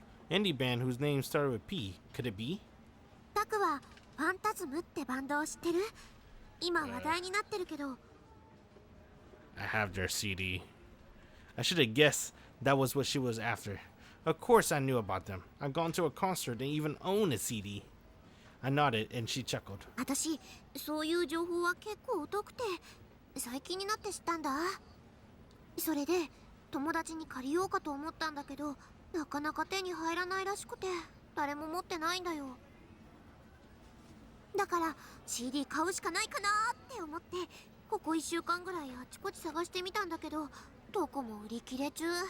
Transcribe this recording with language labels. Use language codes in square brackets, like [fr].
[en] Indie band whose name started with P. Could it be? [ja] タクはファンタズムってバンドを知ってる？今話題になってるけど。 [en] I have their CD. I should have guessed that was what she was after. Of course I knew about them. I'd gone to a concert and even owned a CD. I nodded and she chuckled. [ja] 私、そういう情報は結構疎くて、最近になって知ったんだ。それで友達に借りようかと思ったんだけど、なかなか手に入らないらしくて誰も持ってないんだよ。だから CD 買うしかないかなって思って、ここ1週間ぐらいあちこち探してみたんだけど、どこも売り切れ中。